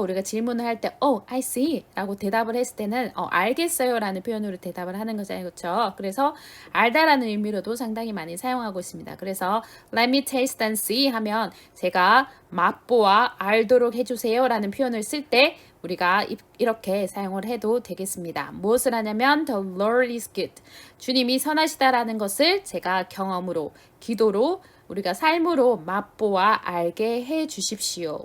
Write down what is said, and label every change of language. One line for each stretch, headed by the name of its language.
Korean: 우리가 질문을 할 때
English: oh, I see
Korean: 라고 대답을 했을 때는 알겠어요 라는 표현으로 대답을 하는 거잖아요. 그렇죠? 그래서 알다라는 의미로도 상당히 많이 사용하고 있습니다. 그래서
English: let me taste and see
Korean: 하면 제가 맛보아 알도록 해주세요 라는 표현을 쓸 때 우리가 이렇게 사용을 해도 되겠습니다.
English: 무엇을 하냐면 The Lord is good.
Korean: 주님이 선하시다라는 것을 제가 경험으로, 기도로, 우리가 삶으로 맛보아 알게 해 주십시오.